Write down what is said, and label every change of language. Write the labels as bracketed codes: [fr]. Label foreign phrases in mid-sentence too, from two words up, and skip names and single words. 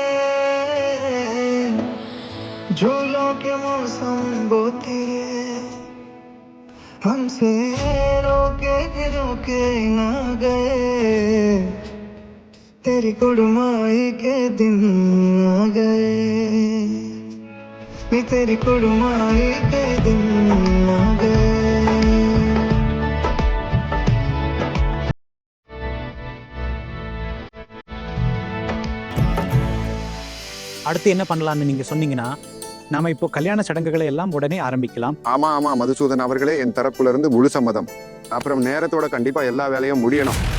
[hi] झूलों के मौसम वो तेरे, हमसे रोके ना गए, तेरी कुड़माई के दिन आ गए, तेरी कुड़माई के दिन आ गए। [ta] அடுத்து என்ன பண்ணலாம்னு நீங்க சொன்னீங்கன்னா நாம இப்போ கல்யாண சடங்குகளை எல்லாம் உடனே ஆரம்பிக்கலாம். ஆமா மதுசூதன் அவர்களே, என் தரப்புல இருந்து முழு சம்மதம். அப்புறம் நேரத்தோட கண்டிப்பா எல்லா வேலையும் முடியணும்.